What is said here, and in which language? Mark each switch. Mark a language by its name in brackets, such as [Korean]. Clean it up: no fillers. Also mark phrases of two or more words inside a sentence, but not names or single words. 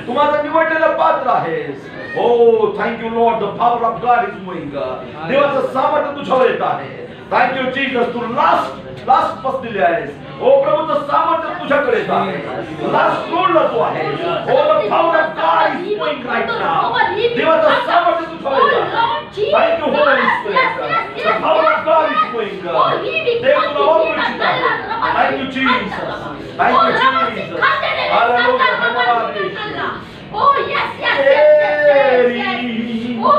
[Marathi] तू माझं निवडलेलं पात्र आहेस. [English] Oh thank you Lord. The power of God is moving. [Marathi] देवाचं सामर्थ्य तुझ्यावर येत आहे. [English] Thank you Jesus. [Marathi] तू लास्ट बसलेली आहेस. ओ प्रभूचं सामर्थ्य तुझ्याकडे येत आहे. लास्ट फ्लोअरला तू आहेस. [English] Oh the power of God is moving right now. [Marathi] देवाचं सामर्थ्य तुझ्यावर येत आहे. [English] Thank you Holy Spirit. The power of God is moving. [Marathi] देव तुला वापरू इच्छित आहे. [English] Thank you Jesus. Thank you Jesus. Hallelujah. [Marathi] धन्यवाद येशू. [English] Oh yes, yes, yes, yes, yes, yes. Oh,